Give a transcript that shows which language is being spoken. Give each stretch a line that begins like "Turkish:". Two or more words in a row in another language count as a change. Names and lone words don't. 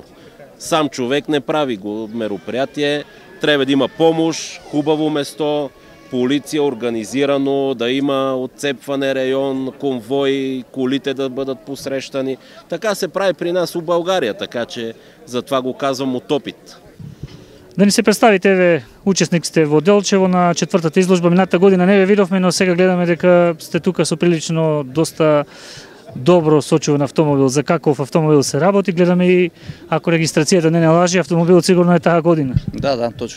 Bulgarian: Сам човек не прави го мероприятие, трябва да има помощ, хубаво место, полиция организирано, да има отцепване район, конвой, колите да бъдат посрещани. Така се прави при нас в България, така че затова го казвам от опит.
Macedonian: Да ни се представите, учесник сте во Делчево на четвртата изложба. Мината година не ве видовме, но сега гледаме дека сте тука со прилично доста добро сочуван автомобил. За каков автомобил се работи, гледаме и ако регистрацијата не лажи, автомобилот сигурно е таа година. Да, точно.